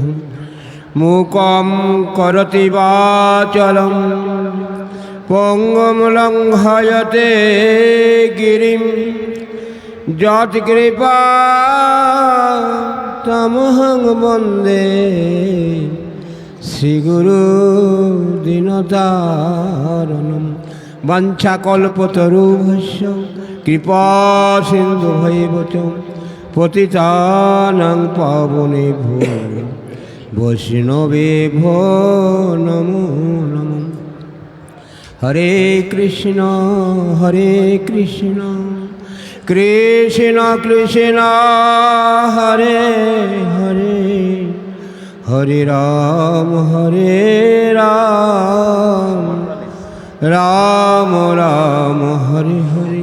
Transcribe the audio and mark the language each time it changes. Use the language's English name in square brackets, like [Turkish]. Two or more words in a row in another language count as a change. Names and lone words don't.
[Sanskrit] মূকং করোতি বাচালং পঙ্গুং লঙ্ঘয়তে গিরিম যৎকৃপা তমহং বন্দে শ্রীগুরু দীনতারণম। বাঞ্ছাকল্পতরুভ্যশ্চ কৃপা সিন্ধুভৈব চ পতিতানাং পাবনেভ্যো বৈষ্ণবেভ্যো নমো নমঃ। হরে কৃষ্ণ হরে কৃষ্ণ কৃষ্ণ কৃষ্ণ হরে হরে হরে রাম রাম রাম হরে হরে।